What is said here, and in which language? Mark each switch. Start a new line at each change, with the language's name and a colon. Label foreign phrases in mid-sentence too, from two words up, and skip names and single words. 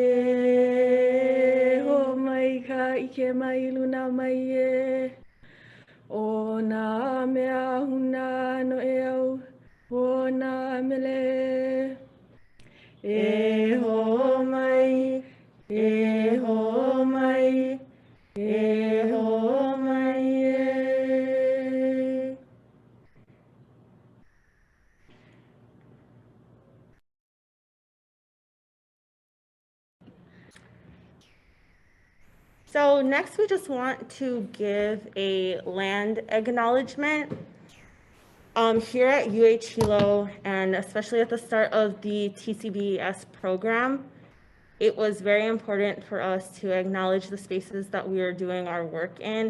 Hawaiian: e ho mai ka ike mai luna mai e o na mea huna no e au o na mele e ho mai e ho mai e ho mai e.
English: So next we just want to give a land acknowledgement. Here at UH Hilo, and especially at the start of the TCBES program, it was very important for us to acknowledge the spaces that we are doing our work in.